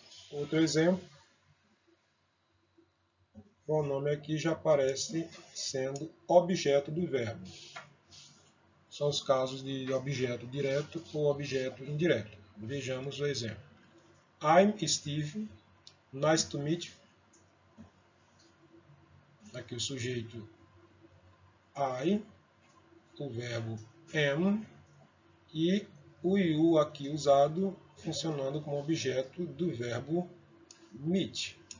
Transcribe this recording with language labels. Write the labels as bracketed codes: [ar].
[pt] Outro exemplo, o pronome aqui já aparece sendo objeto do verbo. São os casos de objeto direto ou objeto indireto. Vejamos o exemplo. [en] I'm Steve, nice to meet you. [pt] Aqui o sujeito I, o verbo am e o you aqui usado funcionando como objeto do verbo meet.